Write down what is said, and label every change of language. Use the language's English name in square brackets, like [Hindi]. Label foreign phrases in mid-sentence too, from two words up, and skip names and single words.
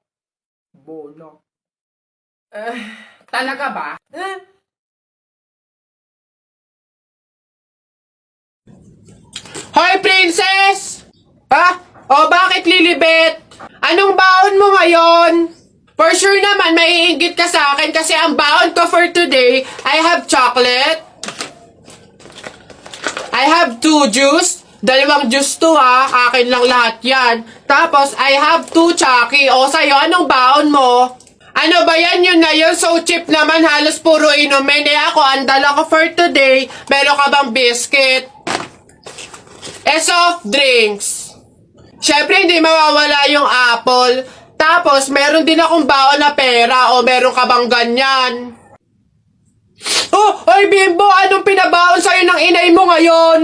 [Filipino] Bola. Talaga ba? Hoy, princess! Bakit Lilibet? Anong baon mo ngayon? [English] For sure [Filipino] naman, maiinggit ka sa akin kasi ang baon ko [English] for today, I have chocolate. I have 2 juice. [Filipino] 2 juice to ha. Akin lang lahat yan. Tapos, [English] I have 2 Chucky. [Filipino] O, sa'yo, anong baon mo? Ano ba yan? Yun na yun. [English] So cheap [Filipino] naman. Halos puro inumin. Eh ako, ang dala ko [English] for today. [Filipino] Meron ka bang biscuit? [English] Soft drinks. [Filipino] Siyempre, hindi mawawala yung apple. Tapos, meron din akong baon na pera. O, meron ka bang ganyan? Oh, oy Bimbo, anong pinabaon sa'yo ng inay mo ngayon?